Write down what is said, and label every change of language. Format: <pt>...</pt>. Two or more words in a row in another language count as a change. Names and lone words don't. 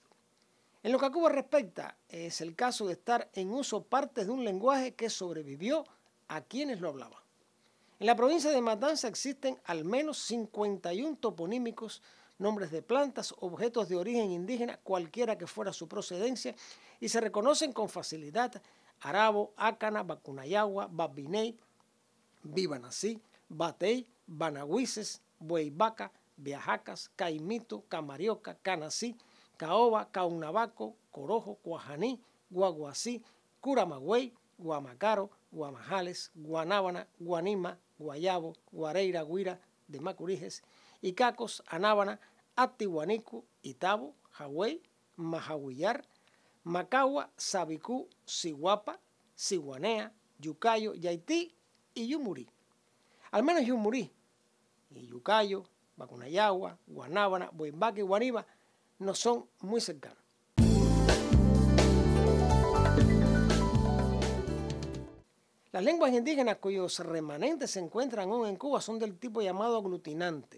<es>En lo que a Cuba respecta, es el caso de estar en uso partes de un lenguaje que sobrevivió a quienes lo hablaban. En la provincia de Matanza existen al menos 51 toponímicos, nombres de plantas, objetos de origen indígena, cualquiera que fuera su procedencia, y se reconocen con facilidad: arabo, ácana, bacunayagua, babiney, bibanací, batey, banagüises, bueyvaca, viajacas, caimito, camarioca, canací, caoba, caunabaco, corojo, cuajaní, guaguací, curamagüey, guamacaro, guamajales, guanábana, guanima, guayabo, guareira, guira de Macurijes, Icacos, Anábana, Atihuanicu, Itabo, Jagüey, Majahuillar, Macagua, Sabicú, Ciguapa, Ciguanea, Yucayo, Yaití y Yumurí. Al menos Yumurí y Yucayo, Bacunayagua, Guanábana, Bueyvaca y Guaniba no son muy cercanos. Las lenguas indígenas cuyos remanentes se encuentran aún en Cuba son del tipo llamado aglutinante.</es>